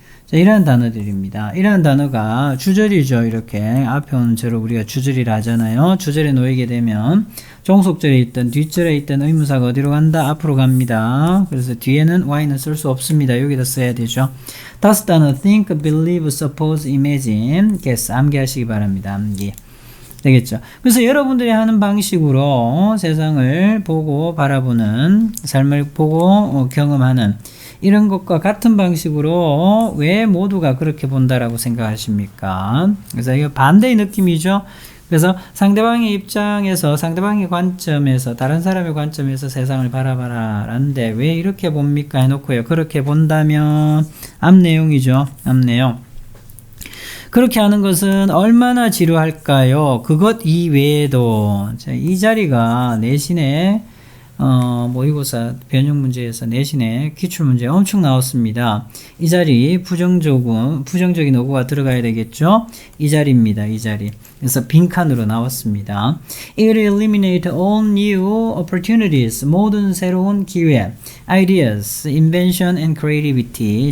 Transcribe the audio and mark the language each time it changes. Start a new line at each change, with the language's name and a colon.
Korean: 자, 이러한 단어들입니다. 이러한 단어가 주절이죠. 이렇게 앞에 오는 절을 우리가 주절이라 하잖아요. 주절에 놓이게 되면 종속절에 있던 뒷절에 있던 의문사가 어디로 간다? 앞으로 갑니다. 그래서 뒤에는 y는 쓸 수 없습니다. 여기다 써야 되죠. 다섯 단어
English: think, believe, suppose, imagine, guess.
Korean: 암기하시기 바랍니다. 암기. 되겠죠. 그래서 여러분들이 하는 방식으로 세상을 보고 바라보는, 삶을 보고 경험하는 이런 것과 같은 방식으로 왜 모두가 그렇게 본다라고 생각하십니까? 그래서 이거 반대의 느낌이죠. 그래서 상대방의 입장에서, 상대방의 관점에서, 다른 사람의 관점에서 세상을 바라봐라 라는데 왜 이렇게 봅니까? 해놓고요. 그렇게 본다면 앞 내용이죠. 앞 내용. 그렇게 하는 것은 얼마나 지루할까요? 그것 이외에도 이 자리가 내신에 모의고사 변형 문제에서 내신에 기출 문제 엄청 나왔습니다. 이 자리 부정적인 어구가 들어가야 되겠죠? 이 자리입니다. 이 자리. 그래서 빈칸으로 나왔습니다.
English: It will eliminate all new opportunities.
Korean: 모든 새로운 기회.
English: Ideas, invention and creativity.